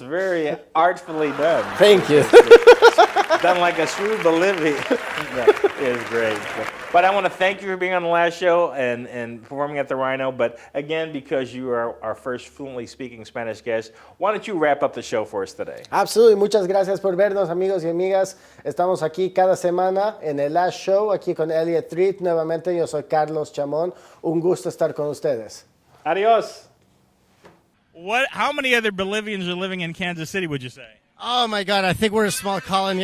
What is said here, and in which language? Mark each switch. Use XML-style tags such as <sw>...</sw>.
<en>Very artfully done. Thank you. Done like a shrewd Bolivia. That is great. But I want to thank you for being on the last show and performing at the Rhino. But again, because you are our first fluently speaking Spanish guest, why don't you wrap up the show for us today? Absolutely.</en> <es>Muchas gracias por vernos, amigos y amigas. Estamos aquí cada semana en el Last Show, aquí con Elliot Treat. Nuevamente, yo soy Carlos Chamón. Un gusto estar con ustedes. Adios.</es> <en>How many other Bolivians are living in Kansas City, would you say? Oh my God, I think we're a small colony.</en>